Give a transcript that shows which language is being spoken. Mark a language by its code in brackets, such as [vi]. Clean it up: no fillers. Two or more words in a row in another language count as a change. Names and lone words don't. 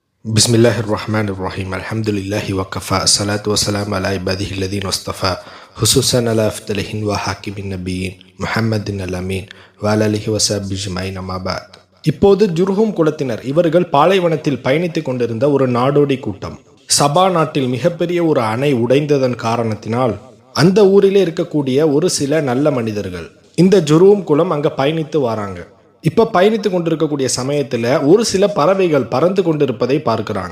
[ar] Bismillahirrahmanirrahim. الحمد لله وكفى. والصلاة والسلام على عباده الذين اصطفى خصوصا على أفضلهم وخاتم النبيين محمد الأمين وعلى آله وصحبه أجمعين أما بعد. [ta] இப்போது ஜுர்ஹும் குலத்தினர் இவர்கள் பாலைவனத்தில் பயணித்துக் கொண்டிருந்த ஒரு நாடோடி கூட்டம். சபா நாட்டில் மிகப்பெரிய ஒரு அணை உடைந்ததன் காரணத்தினால் அந்த ஊரிலே இருக்கக்கூடிய ஒரு சில நல்ல மனிதர்கள் இந்த ஜுர்ஹும் குலம் அங்க பயணித்து வராங்க. இப்ப பயணித்து கொண்டிருக்கக்கூடிய சமயத்துல ஒரு சில பறவைகள் பறந்து கொண்டிருப்பதை பார்க்கிறாங்க.